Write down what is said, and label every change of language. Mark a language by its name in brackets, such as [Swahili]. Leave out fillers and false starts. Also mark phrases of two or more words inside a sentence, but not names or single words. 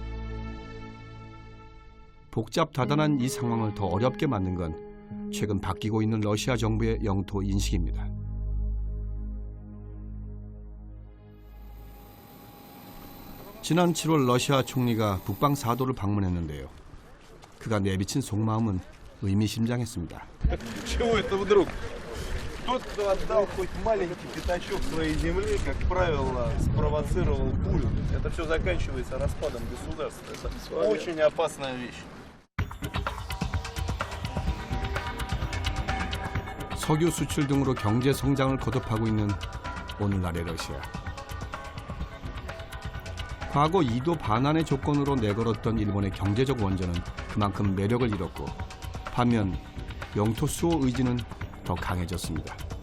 [Korean] 복잡다단한 이 상황을 더 어렵게 만든 건 최근 바뀌고 있는 러시아 정부의 영토 인식입니다. 지난 7월 러시아 총리가 북방 사도를 방문했는데요. 그가 내비친 속마음은 의미심장했습니다. [Russian] Чего это вдруг? Тот, кто отдал хоть маленький пятачок своей земли, как правило, спровоцировал бурю. Это все заканчивается распадом государства. Это очень опасная вещь. [Korean] 석유 수출 등으로 경제 성장을 거듭하고 있는 오늘날의 러시아. 과거 2도 반환의 조건으로 내걸었던 일본의 경제적 원전은 그만큼 매력을 잃었고, 반면 영토 수호 의지는 더 강해졌습니다.